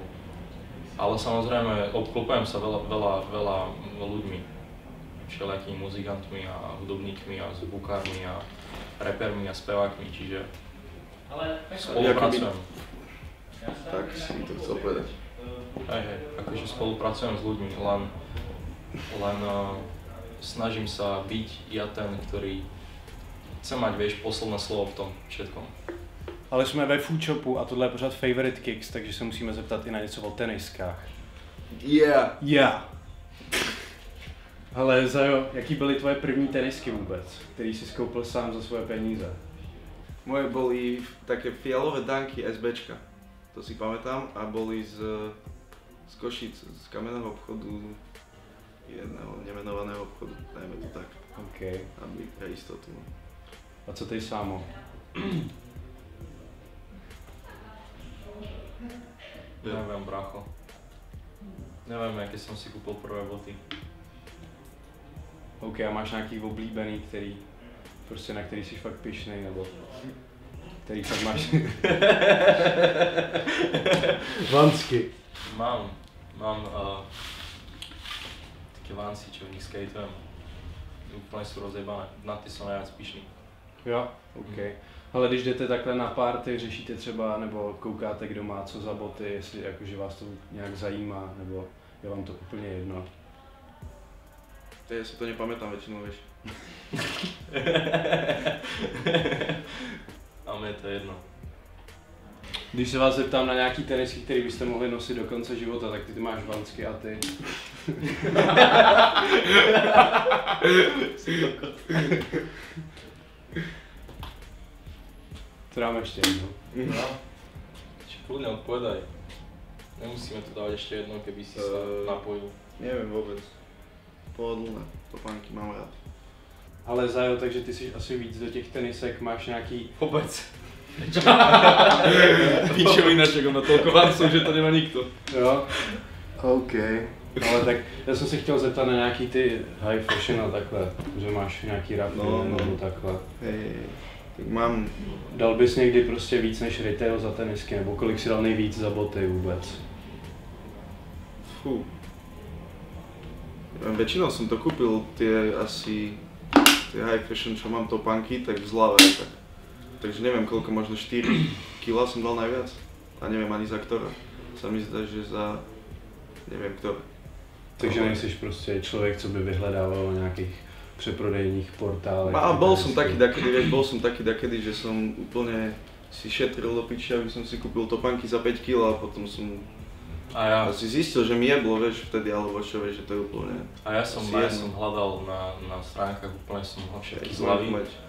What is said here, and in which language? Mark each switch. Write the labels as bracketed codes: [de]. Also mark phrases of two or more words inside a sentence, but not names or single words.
[sk] Ale samozrejme, obklopujem sa veľa ľuďmi, všelijakými muzikantmi a hudobníkmi a zvukármi a repermi a spevákmi, čiže spolupracujem. Tak si to chcel povedať. Hej, akože spolupracujem s ľuďmi, len snažím sa byť ja ten, ktorý chce mať, vieš, posledné slovo v tom všetkom. [cs] Ale jsme ve Food Shopu a tohle je pořád Favorite Kicks, takže se musíme zeptat i na něco o teniskách. Yeah! Ale Zajo, jaký byly tvoje první tenisky vůbec, který jsi koupil sám za svoje peníze? [sk] Moje boli také fialové Dunky SBčka, to si pamätám, a boli z Košic, z kamenného obchodu, jedného nemenovaného obchodu, dajme to tak. OK. Aby pre istotu. [cs] A co ty sámo? [sk] Neviem, brácho. Neviem, jaké som si kúpil prvé boty. [cs] OK, a máš nějaký oblíbený, který, prostě na který jsi fakt pyšnej, nebo který fakt máš? [sk] Vansky. Mám také Vansy, čo v nich skateujem. Úplne sú rozjebané, na ty som najviac pyšný. [cs] Jo, OK. Ale když jdete takhle na party, řešíte třeba, nebo koukáte, kdo má co za boty, jestli jakože vás to nějak zajímá, nebo je vám to úplně jedno? [sk] Ja si to nepamätám väčšinou, vieš. A mne to je jedno. [cs] Když se vás zeptám na nějaký tenisky, který byste mohli nosit do konce života, tak ty máš Vansky a ty. To dáme ještě jedno. No. [sk] Kľudne odpovedaj. Nemusíme to dávať ešte jedno, keby si sa napojil. Neviem vôbec. Pohodlné, topánky mám rád. [cs] Ale Zajo, takže ty jsi asi víc do těch tenisek, máš nějaký... [sk] Vôbec. Pičovinaček, on má toľko Vansov, že to nemá nikto. [cs] Jo? OK. Ale tak já jsem se chtěl zeptat na nějaký ty [en] high fashion [cs] a takhle, že máš nějaký rafy nebo takhle. [sk] Hej, tak mám... [cs] Dal bys někdy prostě víc než retail za tenisky, nebo kolik si dal nejvíc za boty vůbec? [sk] Fú. Väčšinou som to kúpil tie [en] high fashion, [sk] čo mám topánky, tak v Zlave. Takže neviem koľko, možno 4 kg som dal najviac. A neviem ani za ktoré. Sa mi zdá, že za... neviem ktoré. [cs] Takže nejsiš prostě člověk, co by vyhledával na nějakých přeprodejních portálech. [sk] A bol som taký dakedy, že som úplne si šetril do piči, aby som si kúpil topánky za 5 kg a potom som si zistil, že mi jeblo, vieš, vtedy, alebo čo, vieš, že to je úplne... A ja som hľadal na stránkach, úplne som ho všetky zľavil.